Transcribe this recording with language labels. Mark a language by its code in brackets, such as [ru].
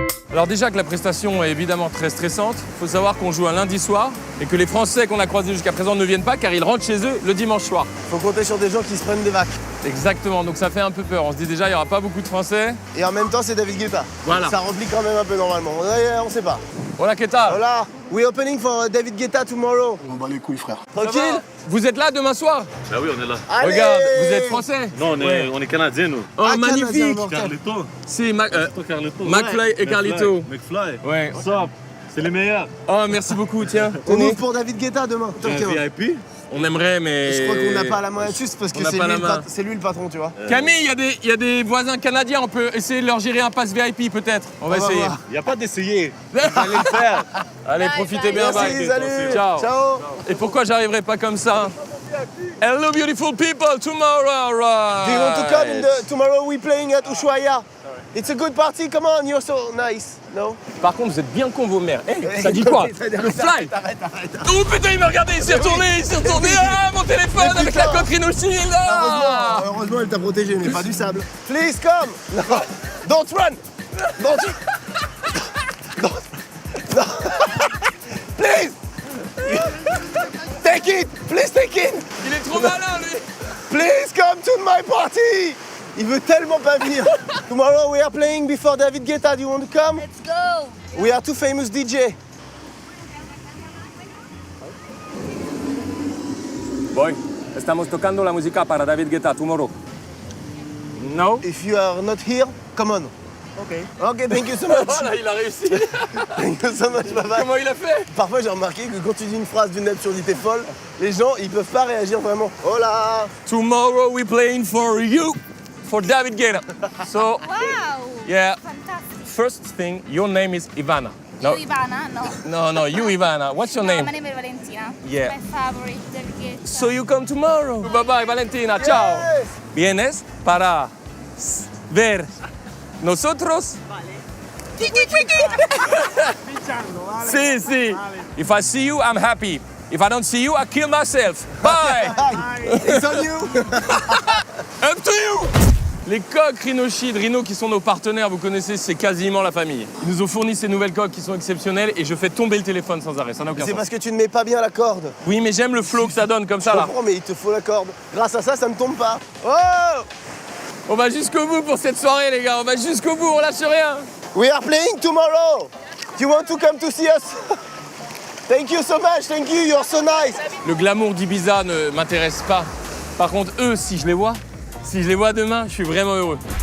[fr] Alors déjà que la prestation est évidemment très stressante, il faut savoir qu'on joue un lundi soir et que les Français qu'on a croisés jusqu'à présent ne viennent pas car ils rentrent chez eux le dimanche soir. Faut compter sur des gens qui se prennent des vacs. Exactement, donc ça fait un peu peur. On se dit déjà il n'y aura pas beaucoup de Français. Et en même temps, c'est David Guetta. Voilà. Ça remplit quand même un peu normalement. On sait pas. Voilà, Keta. Voilà. [en] We opening for David Guetta tomorrow. [fr] On bat les couilles, frère. Tranquille? Vous êtes là demain soir? Bah oui, on est là. Allez. Regarde, vous êtes Français? Non, on est Canadiens, nous. Oh, Ah, magnifique! Canadien, Carlito. C'est Carlito. McFly et Carlito. McFly. Ouais. Stop. C'est les meilleurs. Oh, merci beaucoup, tiens. On ouvre pour David Guetta demain. VIP. On aimerait, mais... Je crois qu'on n'a pas la main juste parce que On n'a c'est pas lui, la main. c'est lui le patron, tu vois. Camille, il y a des voisins canadiens, on peut essayer de leur gérer un pass VIP peut-être. On va essayer. voir. Il n'y a pas d'essayer. Vous allez le faire. Allez, profitez bien, Merci, bye. salut. Ciao. Ciao. Et pourquoi j'arriverai pas comme ça? [en] Hello beautiful people, tomorrow, right? Do you want to come tomorrow we playing at Ushuaia? It's a good party, come on, you're so nice. No? [fr] Par contre, vous êtes bien con vos mères. Ça dit quoi? Le fly. Oh putain, il m'a regardé, il s'est retourné, Ah, mon téléphone avec la coquerine aussi, là. Heureusement, elle t'a protégé, mais pas du sable. [en] Please come. No. Don't run. No. Please. Take it. Please take it. [fr] Il est trop malin, lui. [en] Please come to my party. [fr] Il veut tellement pas venir. [en] Tomorrow we are playing before David Guetta. Do you want to come? Let's go. We are two famous DJ. [es] Boy, estamos tocando la música para David Guetta [en] tomorrow. [es] No? [en] If you are not here, come on. Okay. Okay, thank you so much. [fr] Voilà, il a réussi. [en] Thank you so much, bye bye. [fr] Comment il a fait? Parfois j'ai remarqué que quand tu dis une phrase d'une absurdité folle, les gens ils peuvent pas réagir vraiment. Oh là. [en] Tomorrow we playing for you, for David Guetta. So, Wow. yeah. Fantastic. First thing, your name is Ivana. No, You, Ivana? No. no, you Ivana. What's your No, name? my name is Valentina. Yeah. My favorite David Guetta. So you come tomorrow. Bye bye, Valentina. Ciao. [es] Vienes para ver nosotros. Sí, sí. [en] If I see you, I'm happy. If I don't see you, I kill myself. Bye. It's on you. Up to you. [fr] Les coques Rhinoshi de Rhino qui sont nos partenaires, vous connaissez, c'est quasiment la famille. Ils nous ont fourni ces nouvelles coques qui sont exceptionnelles et je fais tomber le téléphone sans arrêt, ça n'a aucun C'est sens. parce que tu ne mets pas bien la corde. Oui, mais j'aime le flow que ça donne comme ça Je là. comprends, mais il te faut la corde. Grâce à ça, ça ne tombe pas. Oh! On va jusqu'au bout pour cette soirée les gars, on va jusqu'au bout, on lâche rien. [en] We are playing tomorrow. Do you want to come to see us? Thank you so much, thank you, you're so nice. [fr] Le glamour d'Ibiza ne m'intéresse pas. Par contre, eux, si je les vois demain, je suis vraiment heureux.